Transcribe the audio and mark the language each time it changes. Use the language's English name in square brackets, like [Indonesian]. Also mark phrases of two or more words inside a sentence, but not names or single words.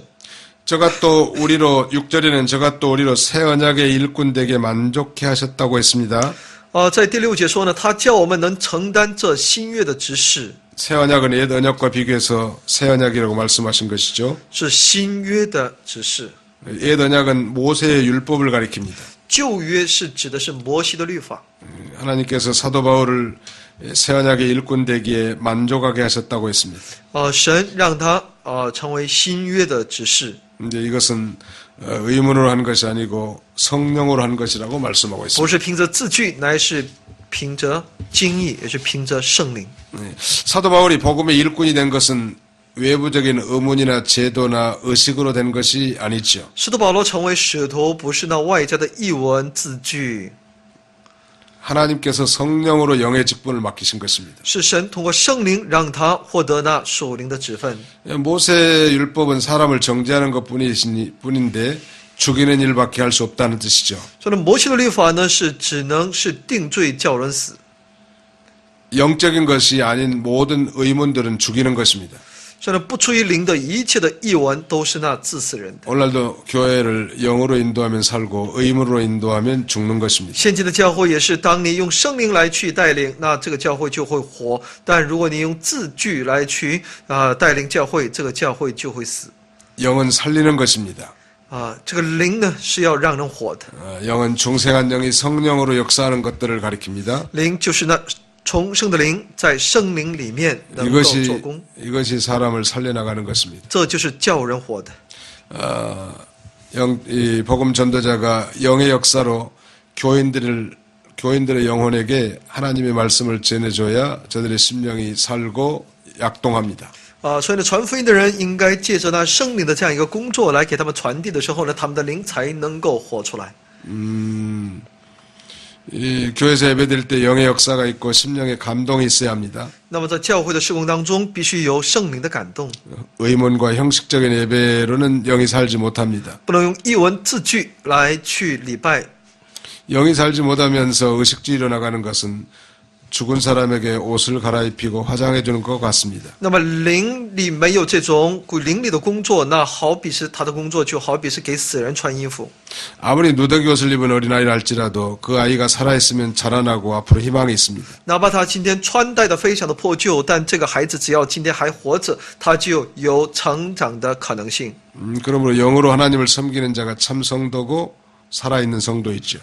[Korean] 저가 또 우리로 6절에는 저가 또 우리로 새 언약의 일꾼 되게 만족해 하셨다고 했습니다. [Chinese] 在第6节说呢，他叫我们能承担这新约的职事， [Korean] 새 언약은 옛 언약과 비교해서 새 언약이라고 말씀하신 것이죠. [Chinese] 是新约的职事。 [Korean] 옛 언약은 모세의 율법을 가리킵니다. [Chinese] 旧约是指的是摩西的律法， [Korean] 하나님께서 사도 바울을 새 언약의 일꾼 되기에 만족하게 하셨다고 했습니다. [Chinese] 神让他成为新约的执事。 [Korean] 이제 이것은 의문으로 한 것이 아니고 성령으로 한 것이라고 말씀하고 [Chinese] 不 [Korean] 있습니다. [Chinese] 是凭着字句，乃是凭着经意，也是凭着圣灵。 [Korean] 사도 바울이 복음의 일꾼이 된 것은 외부적인 의문이나 제도나 의식으로 된 것이 아니죠. [Chinese] 使徒保罗成为使徒，不是那外在的译文字句， [Korean] 하나님께서 성령으로 영의 직분을 맡기신 것입니다. [Chinese] 是神通过圣灵让他获得那属灵的职分。 [Korean] 모세 율법은 사람을 정죄하는 것뿐인데 죽이는 일밖에 할 수 없다는 뜻이죠. [Chinese] 所以呢，摩西的律法呢是只能是定罪叫人死， [Korean] 영적인 것이 아닌 모든 의문들은 죽이는 것입니다. [Chinese] 所以呢，不出于灵的一切的译文都是那致死人的。 [Korean] 오늘날도 교회를 영으로 인도하면 살고 의문으로 인도하면 죽는 것입니다. [Chinese] 现今的教会也是，当你用圣灵来去带领，那这个教会就会活；但如果你用字句来去带领教会，这个教会就会死。 [Korean] 영은 살리는 것입니다. [Chinese] 这个灵呢是要让人活的， [Korean] 영은 중생한 영이 성령으로 역사하는 것들을 가리킵니다. [Chinese] 灵就是那重生的灵在圣灵里面能够做工， [Korean] 이것이 사람을 살려나가는 것입니다. [Chinese] 这就是叫人活的。 [Korean] 이 복음 전도자가 영의 역사로 교인들의 영혼에게 하나님의 말씀을 전해줘야 저들의 심령이 살고 약동합니다. [Chinese] 所以呢，传福音的人应该借着那圣灵的这样一个工作来给他们传递的时候呢，他们的灵才能够活出来。 [Korean] 이 교회에서 예배드릴 때 영의 역사가 있고 심령의 감동이 있어야 합니다. [Chinese] 那么在教会的事工当中，必须有圣灵的感动， [Korean] 의문과 형식적인 예배로는 영이 살지 못합니다. [Chinese] 不能用译文字句来去礼拜。 [Korean] 영이 살지 못하면서 의식주의로 나가는 것은 죽은 사람에게 옷을 갈아입히고 화장해 주는 것 같습니다. [Chinese] 那么灵里没有这种灵里的工作，那好比是他的工作，就好比是给死人穿衣服。 [Korean] 아무리 누더기 옷을 입은 어린아이를 할지라도 그 아이가 살아있으면 자라나고 앞으로 희망이 있습니다. [Chinese] 哪怕他今天穿戴的非常的破旧，但这个孩子只要今天还活着，他就有成长的可能性。 [Korean] 그러므로 영으로 하나님을 섬기는 자가 참 성도고 살아있는 성도이죠.